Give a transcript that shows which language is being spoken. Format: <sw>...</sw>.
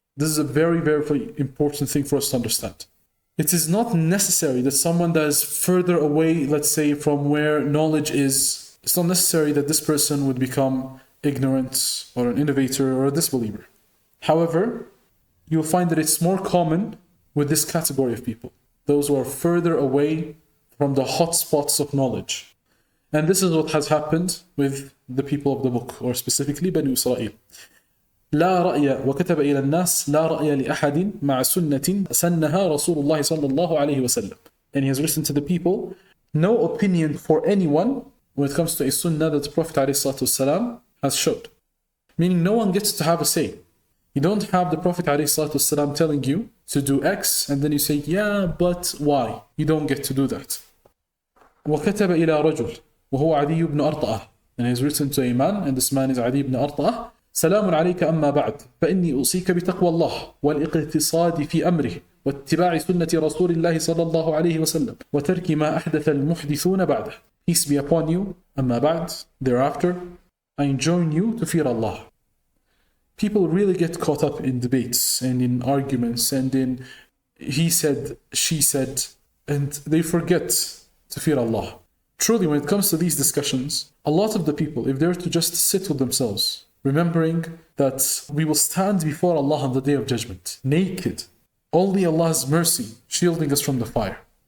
<en>This is a very, very important thing for us to understand. It is not necessary that someone that is further away, let's say, from where knowledge is, it's not necessary that this person would become ignorant or an innovator or a disbeliever. However, you'll find that it's more common with this category of people, those who are further away from the hot spots of knowledge. And this is what has happened with the people of the book, or specifically Bani Israel.</en> <ar>لا رأي وكتب إلى الناس لا رأي لأحد مع سنة سنها رسول الله صلى الله عليه وسلم.</ar> <en>And he has written to the people, no opinion for anyone when it comes to a sunnah that the Prophet ﷺ has showed. Meaning no one gets to have a say. You don't have the Prophet ﷺ telling you to do X and then you say, yeah, but why? You don't get to do that.</en> <ar>وكتب إلى رجل وهو عدي بن أرطأة.</ar> <en>And he has written to a man, and this man is عدي بن أرطأة.</en> <ar>سلام عليك أما بعد فإني أوصيك بتقوى الله والاقتصاد في أمره واتباع سنة رسول الله صلى الله عليه وسلم وترك ما أحدث المحدثون بعده.</ar> <en>Peace be upon you.</en> <ar>أما بعد,</ar> <en>thereafter, I enjoin you to fear Allah. People really get caught up in debates and in arguments and in he said, she said, and they forget to fear Allah. Truly, when it comes to these discussions, a lot of the people, if they were to just sit with themselves, remembering that we will stand before Allah on the Day of Judgment, naked, only Allah's mercy shielding us from the fire.</en>